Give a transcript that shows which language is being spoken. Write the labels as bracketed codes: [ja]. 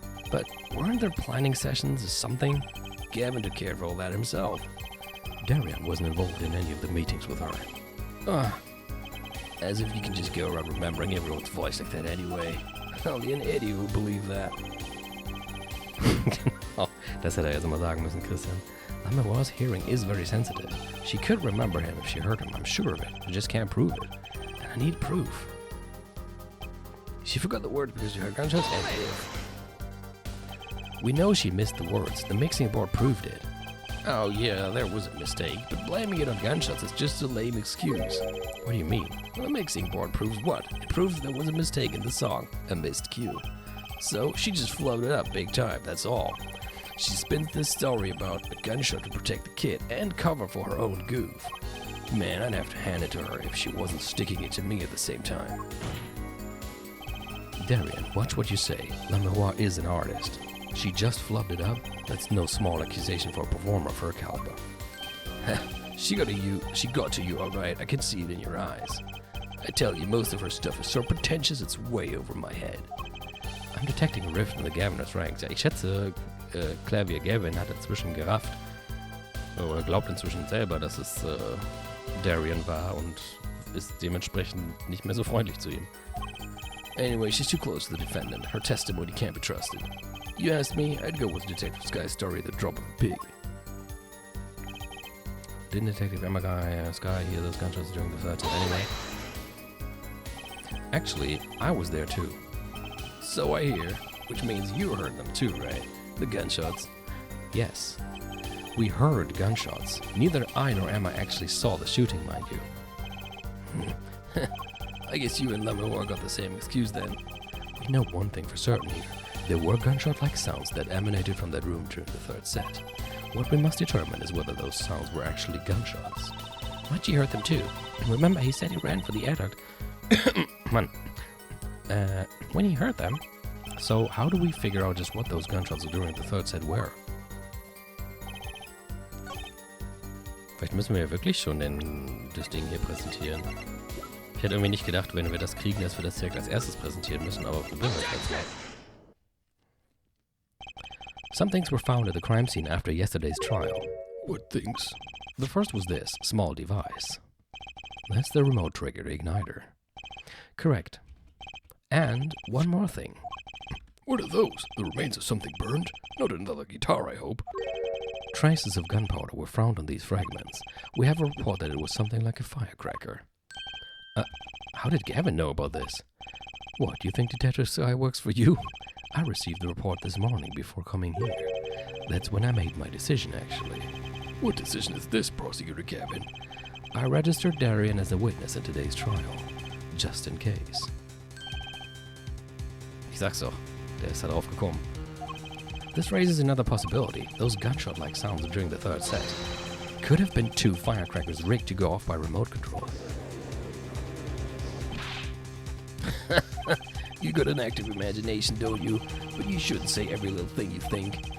[en] But weren't there planning sessions or something? Gavin took care of all that himself. Darian wasn't involved in any of the meetings with her. As if you can just go around remembering everyone's voice like that anyway. Only an idiot would believe that. [de] Oh, das hätte er jetzt mal sagen müssen, Christian. [en] Lamoire's hearing is very sensitive. She could remember him if she heard him, I'm sure of it. I just can't prove it. And I need proof. She forgot the words because she heard gunshots and proof. We know she missed the words. The mixing board proved it. Oh yeah, there was a mistake, but blaming it on gunshots is just a lame excuse. What do you mean? Well, the mixing board proves what? It proves there was a mistake in the song, a missed cue. So she just floated up big time, that's all. She spins this story about a gunshot to protect the kid and cover for her own goof. Man, I'd have to hand it to her if she wasn't sticking it to me at the same time. Darian, watch what you say. Lamoire is an artist. She just flubbed it up? That's no small accusation for a performer of her caliber. She got to you all right. I can see it in your eyes. I tell you, most of her stuff is so pretentious it's way over my head. I'm detecting a rift in the Gaviners ranks. [de] Ja, ich schätze, Clavier Gavin hat inzwischen gerafft, oder glaubt inzwischen selber, dass es Darian war und ist dementsprechend nicht mehr so freundlich zu ihm. [en] Anyway, she's too close to the defendant. Her testimony can't be trusted. You asked me, I'd go with Detective Sky's story, The Drop of a Pig. Didn't Detective Emma Sky hear those gunshots during the third anyway? Actually, I was there too. So I hear, which means you heard them too, right? The gunshots. Yes. We heard gunshots. Neither I nor Emma actually saw the shooting, mind you. I guess you and Lamoire got the same excuse then. We know one thing for certain here. There were gunshot-like sounds that emanated from that room during the third set. What we must determine is whether those sounds were actually gunshots. Archie heard them too. And remember, he said he ran for the adduct. When he heard them. So how do we figure out just what those gunshots during the third set were? [de] Vielleicht müssen wir ja wirklich schon das Ding hier präsentieren. Ich hätte irgendwie nicht gedacht, wenn wir das kriegen, dass wir das direkt als erstes präsentieren müssen, aber probieren wir es jetzt mal. [en] Some things were found at the crime scene after yesterday's trial. What things? The first was this small device. That's the remote trigger igniter. Correct. And one more thing. What are those? The remains of something burned? Not another guitar, I hope. Traces of gunpowder were found on these fragments. We have a report that it was something like a firecracker. How did Gavin know about this? What, you think Detective Sky works for you? I received the report this morning before coming here. That's when I made my decision, actually. What decision is this, Prosecutor Gavin? I registered Darian as a witness in today's trial, just in case. [de] Ich sag's doch, der ist da drauf gekommen. [en] This raises another possibility. Those gunshot-like sounds during the third set could have been two firecrackers rigged to go off by remote control. You got an active imagination, don't you? But you shouldn't say every little thing you think.